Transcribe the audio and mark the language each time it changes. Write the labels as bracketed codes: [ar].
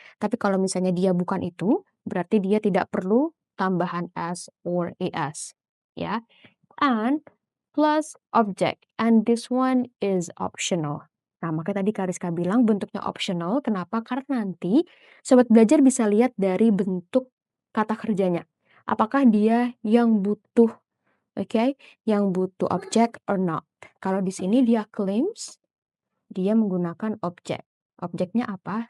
[id] Tapi kalau misalnya dia bukan itu, berarti dia tidak perlu tambahan s or es, ya. [en] And plus object, and this one is optional. [id] Nah, makanya tadi Kariska bilang bentuknya optional, kenapa? Karena nanti sobat belajar bisa lihat dari bentuk kata kerjanya. Apakah dia yang butuh, oke, yang butuh objek [en] or not. [id] Kalau di sini dia claims, dia menggunakan objek. Objeknya apa?